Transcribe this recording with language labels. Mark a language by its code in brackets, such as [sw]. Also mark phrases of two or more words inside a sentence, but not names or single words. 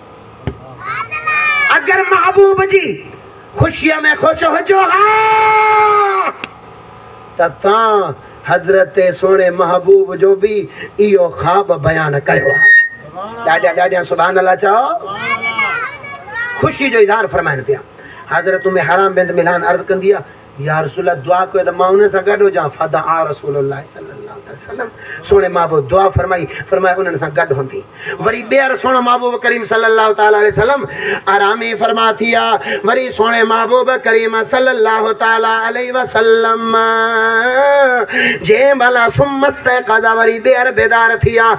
[sd] अगरि महबूब जी ख़ुशीअ में ख़ुशि हुजो हा त तव्हां हज़रत सोणे महबूब जो बि इहो ख़्वाब बयानु कयो आहे। ॾाढा ॾाढा [ar] سبحان الله [sd] चओ। ख़ुशी जो इज़हार फरमाइनि पिया। हज़रत उम्मे हराम बिन्त मिल्हान अर्ज़ कंदी आहे, या रसूल दुआ कयो त मां उन सां गॾु हुजां। [ar] فدعا رسول الله صلى الله عليه وسلم, [sd] सोणे महबूब दुआ फरमाई उन्हनि सां गॾु हूंदी। वरी ॿीहर सोणो महबूब करीम सल्लल्लाहु ताला अलैहि वसल्लम आरामी फरमा थी आहे। वरी सोणे महबूब करीम सल्लल्लाहु ताला अलैहि वसल्लम जंहिं महिल [ar] ثم استيقظ [sd] वरी ॿीहर बेदार थी आहे।